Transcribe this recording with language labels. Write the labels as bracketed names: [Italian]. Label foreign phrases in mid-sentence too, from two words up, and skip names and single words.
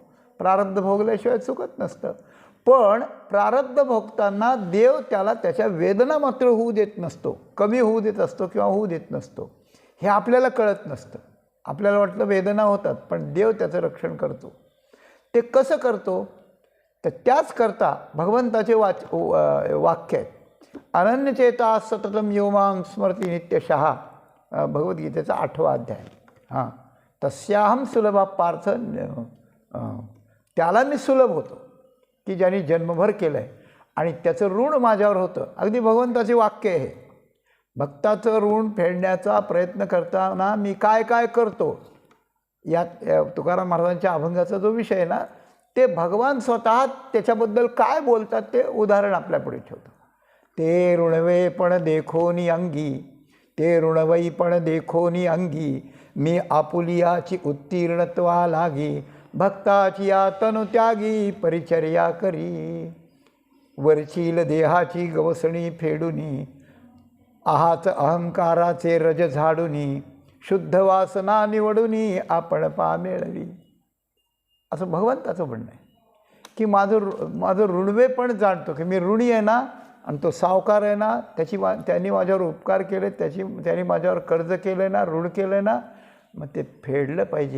[Marathi] प्रारब्ध भोगल्याशिवाय चुकत नसतं. पण प्रारब्ध भोगताना देव त्याला त्याच्या वेदना मात्र होऊ देत नसतो, कमी होऊ देत असतो किंवा होऊ देत नसतो. हे आपल्याला कळत नसतं. आपल्याला वाटतं वेदना होतात, पण देव त्याचं रक्षण करतो. ते कसं करतो? तर त्याच करता भगवंताचे वाक्य आहेत. [Sanskrit] अनन्यचेता सततम यो मां स्मरती नित्यशः, [Marathi] भगवद्गीतेचा 8वा अध्याय. [Sanskrit] हां, तस्याहम सुलभा पार्थ, [Marathi] त्याला मी सुलभ होतो की ज्यांनी जन्मभर केलं आहे आणि त्याचं ऋण माझ्यावर होतं. अगदी भगवंताचे वाक्य आहे. भक्ताचं ऋण फेडण्याचा प्रयत्न करताना मी काय काय करतो, यात तुकाराम महाराजांच्या अभंगाचा जो विषय आहे ना, ते भगवान स्वतः त्याच्याबद्दल काय बोलतात ते उदाहरण आपल्यापुढे ठेवतो. ते ऋणवे पण देखोनी अंगी, ते ऋणवई पण देखोनी अंगी, मी आपुलियाची उत्तीर्णत्वा लागी, भक्ताची या तनु त्यागी परिचर्या करी. वरचील देहाची गवसणी फेडुनी, आहाच अहंकाराचे रज झाडुनी, शुद्ध वासना निवडुनी आपण पा मिळवी. असं भगवंताचं म्हणणं आहे की माझं ऋणवे पण जाणतो की मी ऋणी आहे ना, आणि तो सावकार आहे ना, त्यांनी माझ्यावर उपकार केले, त्यांनी माझ्यावर कर्ज केलं ना, ऋण केलं ना, मग ते फेडलं पाहिजे.